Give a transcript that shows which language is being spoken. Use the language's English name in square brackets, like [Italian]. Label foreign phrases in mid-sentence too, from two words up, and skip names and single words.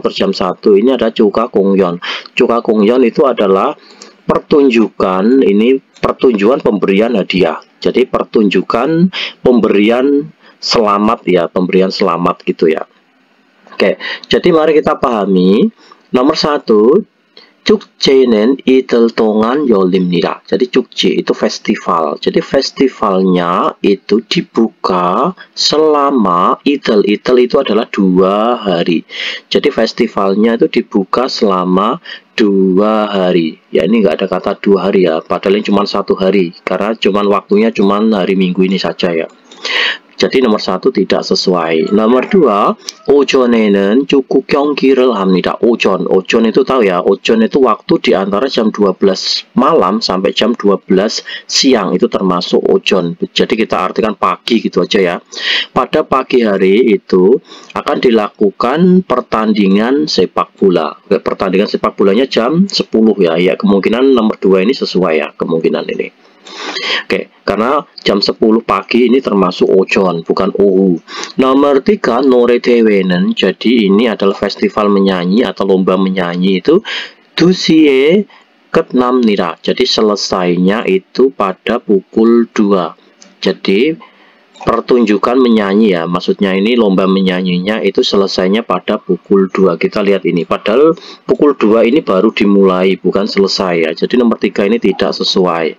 [Indonesian] Terus jam 1 ini ada Chuka Kongyon. Chuka Kongyon itu adalah pertunjukan, ini pertunjukan pemberian hadiah. Jadi pertunjukan pemberian selamat ya, pemberian selamat gitu ya. Oke, jadi mari kita pahami. Nomor 1, [Korean] 축제는 이틀 동안 열립니다. [Indonesian] Jadi 축제 itu festival. Jadi festivalnya itu dibuka selama itel. Itel itu adalah 2 hari. Jadi festivalnya itu dibuka selama 2 hari. Ya ini nggak ada kata 2 hari ya. Padahal ini cuma 1 hari. Karena waktunya cuma hari Minggu ini saja ya. Jadi nomor 1 tidak sesuai. Nomor 2, [Korean] 오전에는 축구 경기를 합니다. [Indonesian] 오전 itu tahu ya. 오전 itu waktu di antara jam 12 malam sampai jam 12 siang itu termasuk ojon. Jadi kita artikan pagi gitu aja ya. Pada pagi hari itu akan dilakukan pertandingan sepak bola. Pertandingan sepak bolanya jam 10 ya. Ya kemungkinan nomor 2 ini sesuai ya, kemungkinan ini. Oke, karena jam 10 pagi ini termasuk ojon, bukan ohu. Nomor 3, Nore Dewenen. Jadi ini adalah festival menyanyi atau lomba menyanyi itu [Korean] 2시에 끝납니다. [Indonesian] Jadi selesainya itu pada pukul 2. Jadi pertunjukan menyanyi ya, maksudnya ini lomba menyanyinya itu selesainya pada pukul 2. Kita lihat ini, padahal pukul 2 ini baru dimulai, bukan selesai ya. Jadi nomor 3 ini tidak sesuai.